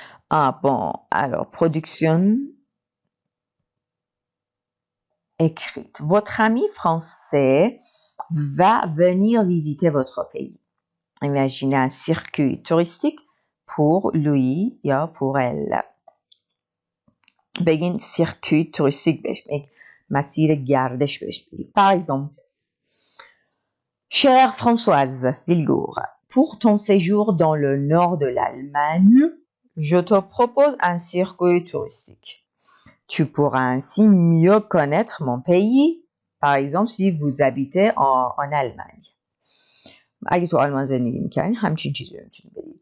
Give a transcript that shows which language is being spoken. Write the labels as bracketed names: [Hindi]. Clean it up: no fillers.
[French] Ah bon, alors production écrite. Votre ami français va venir visiter votre pays. Imaginez un circuit touristique pour lui یا pour elle. [Persian] بگین circuit touristique بهش بگین. مسیر گردش بهش بگین. [French] Par exemple, chère Françoise Vilgour, pour ton séjour dans le nord de l'Allemagne, je te propose un circuit touristique. Tu pourras ainsi mieux connaître mon pays, par exemple si vous habitez en Allemagne. [Persian] اگه تو آلمان زندگی میکنین همچین چیزی رو میتونی بدید.